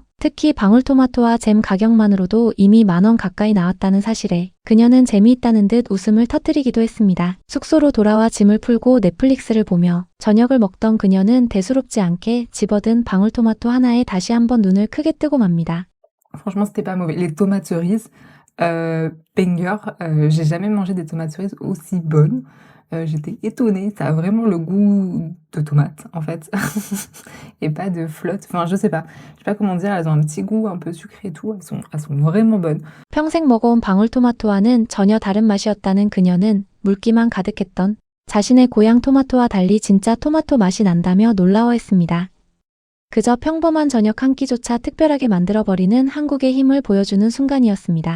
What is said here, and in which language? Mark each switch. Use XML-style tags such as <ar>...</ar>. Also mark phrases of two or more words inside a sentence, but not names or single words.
<ko>특히 방울토마토와 잼 가격만으로도 이미 10,000원 가까이 나왔다는 사실에 그녀는 재미있다는 듯 웃음을 터뜨리기도 했습니다. 숙소로 돌아와 짐을 풀고 넷플릭스를 보며 저녁을 먹던 그녀는 대수롭지 않게 집어든 방울토마토 하나에 다시 한번 눈을 크게 뜨고 맙니다.</ko> <fr>Franchement, c'était pas mauvais. Les tomates cerises, banger. J'ai jamais mangé des tomates cerises aussi bonnes. J'étais étonnée. Ça a vraiment le goût de tomate, en fait. Et pas de flotte. Enfin, je sais pas. Je sais pas comment dire. Elles ont un petit goût un peu sucré et tout. Elles sont vraiment bonnes.</fr> <ko>평생 먹어온 방울토마토와는 전혀 다른 맛이었다는 그녀는 물기만 가득했던 자신의 고향 토마토와 달리 진짜 토마토 맛이 난다며 놀라워했습니다. 그저 평범한 저녁 한 끼조차 특별하게 만들어버리는 한국의 힘을 보여주는 순간이었습니다.</ko>